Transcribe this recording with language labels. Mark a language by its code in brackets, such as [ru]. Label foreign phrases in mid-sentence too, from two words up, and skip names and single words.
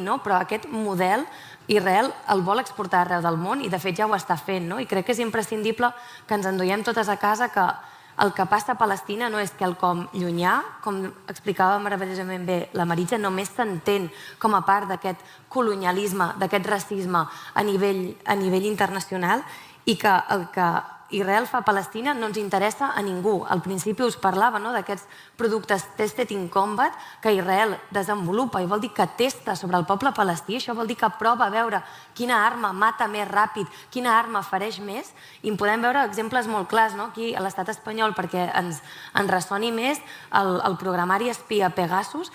[ca] però aquest model Israel el vol exportar arreu del món i de fet ja ho està fent, i crec que és imprescindible que ens enduiem totes a casa que el que passa a Palestina no és quelcom llunyà, com explicava meravellosament bé la Maritza, només s'entén com a part d'aquest colonialisme, d'aquest racisme a nivell internacional i que el que Israel fa a Palestina no ens interessa a ningú. Al principi us parlava d'aquests productes [en] tested in combat [ca] que Israel desenvolupa i vol dir que testa sobre el poble palestí. Això vol dir que prova a veure quina arma mata més ràpid, quina arma fereix més. I en podem veure exemples molt clars aquí a l'estat espanyol perquè ens ressoni més el programari espia Pegasus.